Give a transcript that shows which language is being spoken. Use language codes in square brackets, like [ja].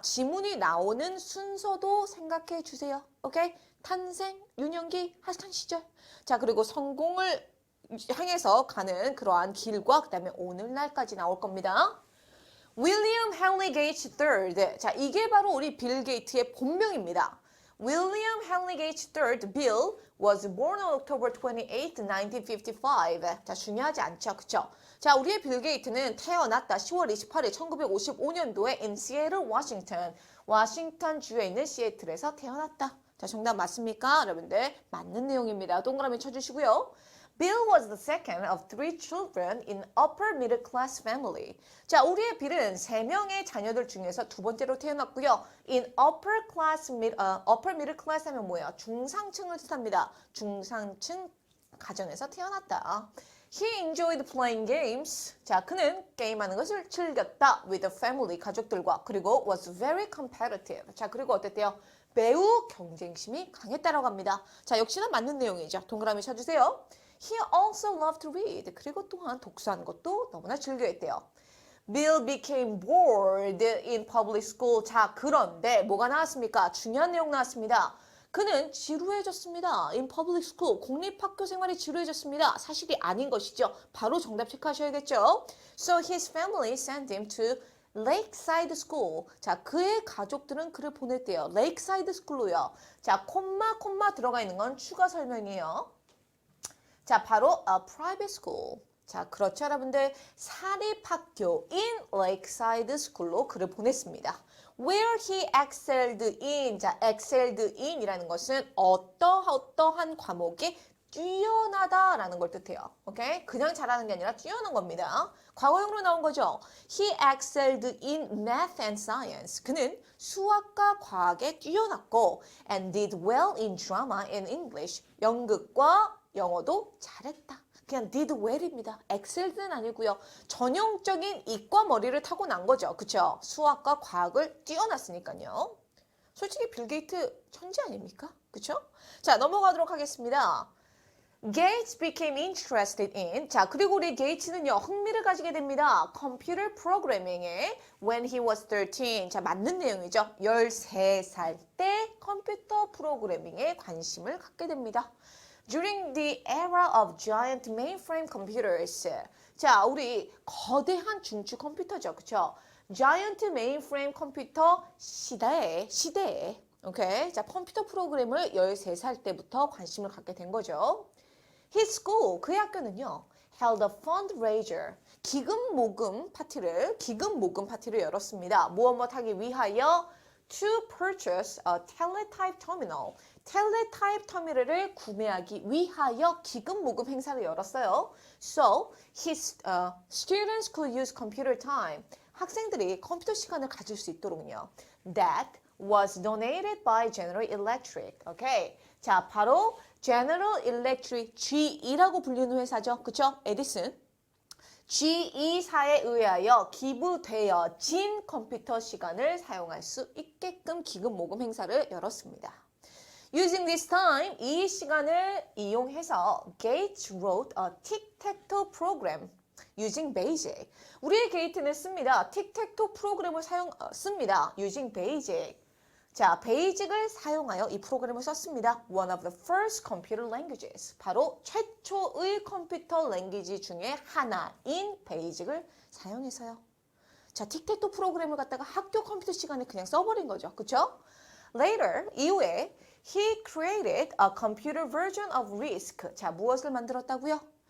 [ko] 지문이 나오는 순서도 생각해 주세요. 오케이? 탄생, 유년기, 하스탄 시절. 자, 그리고 성공을 향해서 가는 그러한 길과 그다음에 오늘날까지 나올 겁니다. [en] William Henry Gates III. [ko] 자, 이게 바로 우리 빌 게이트의 본명입니다. [en] William Henry Gates III, Bill, was born on October 28, 1955. [ko] 자, 중요하지 않죠, 그쵸? 자, 우리의 빌 게이트는 태어났다 10월 28일 1955년도에 in Seattle, Washington. 워싱턴 주에 있는 시애틀에서 태어났다. 자, 정답 맞습니까? 여러분들 맞는 내용입니다. 동그라미 쳐주시고요. [en] Bill was the second of 3 children in upper middle class family. [ko] 자, 우리의 빌은 3명의 자녀들 중에서 두 번째로 태어났고요. [en] In upper middle class [ko] 하면 뭐예요? 중상층을 뜻합니다. 중상층 가정에서 태어났다. [en] He enjoyed playing games. [ko] 자, 그는 게임하는 것을 즐겼다. [en] With the family, [ko] 가족들과. 그리고 [en] was very competitive. [ko] 자, 그리고 어땠대요? 매우 경쟁심이 강했다라고 합니다. 자, 역시나 맞는 내용이죠. 동그라미 쳐주세요. [en] He also loved to read. [ko] 그리고 또한 독서하는 것도 너무나 즐겨했대요. [en] Bill became bored in public school. [ko] 자, 그런데 뭐가 나왔습니까? 중요한 내용 나왔습니다. 그는 지루해졌습니다. [en] In public school. [ko] 공립학교 생활이 지루해졌습니다. 사실이 아닌 것이죠. 바로 정답 체크하셔야겠죠. [en] So his family sent him to Lakeside School. [ko] 자, 그의 가족들은 그를 보냈대요. Lakeside School로요. 자, 콤마 들어가 있는 건 추가 설명이에요. 자, 바로 [en] a private school. [ko] 자, 그렇죠, 여러분들. 사립학교인 Lakeside School로 그를 보냈습니다. [en] Where he excelled in. [ko] 자, excelled in이라는 것은 어떠한 과목에 뛰어나다라는 걸 뜻해요. 오케이? 그냥 잘하는 게 아니라 뛰어난 겁니다. 과거형으로 나온 거죠. [en] He excelled in math and science. [ko] 그는 수학과 과학에 뛰어났고 [en] and did well in drama and English. [ko] 연극과 영어도 잘했다. 그냥 did well입니다. excelled는 아니고요. 전형적인 이과 머리를 타고난 거죠. 그쵸? 수학과 과학을 뛰어났으니까요. 솔직히 빌 게이트 천재 아닙니까? 그쵸? 자, 넘어가도록 하겠습니다. [en] Gates became interested in. [ko] 자, 그리고 우리 게이츠는요, 흥미를 가지게 됩니다. 컴퓨터 프로그래밍에 [en] when he was 13. [ko] 자, 맞는 내용이죠. 13살 때 컴퓨터 프로그래밍에 관심을 갖게 됩니다. [en] During the era of giant mainframe computers. [ko] 자, 우리 거대한 중추 컴퓨터죠. 그쵸? giant mainframe 컴퓨터 시대에, 오케이? 자, 컴퓨터 프로그램을 13살 때부터 관심을 갖게 된 거죠. [en] His school, [ko] 그의 학교는요, [en] held a fundraiser, [ko] 기금 모금 파티를 열었습니다. 무엇 하기 위하여 [en] to purchase a teletype terminal, [ko] 텔레타입 터미널을 구매하기 위하여 기금 모금 행사를 열었어요. [en] So, his students could use computer time. [ko] 학생들이 컴퓨터 시간을 가질 수 있도록요. [en] That was donated by General Electric. [ko] 오케이. 자, 바로 General Electric, GE라고 불리는 회사죠. 그쵸? 에디슨. GE사에 의하여 기부되어진 컴퓨터 시간을 사용할 수 있게끔 기금 모금 행사를 열었습니다. [en] Using this time, [ko] 이 시간을 이용해서 [en] Gates wrote a tic-tac-toe program using BASIC. [ko] 우리의 게이트는 씁니다. 틱택토 프로그램을 씁니다. [en] using BASIC. [ko] 자, 베이직을 사용하여 이 프로그램을 썼습니다. [en] One of the first computer languages. [ko] 바로 최초의 컴퓨터 랭귀지 중에 하나인 베이직을 사용해서요. 자, 틱택토 프로그램을 갖다가 학교 컴퓨터 시간에 그냥 써버린 거죠. 그쵸? [en] Later, [ko] 이후에 [en] he created a computer version of RISC. [ko] 자, 무엇을 만들었다고요?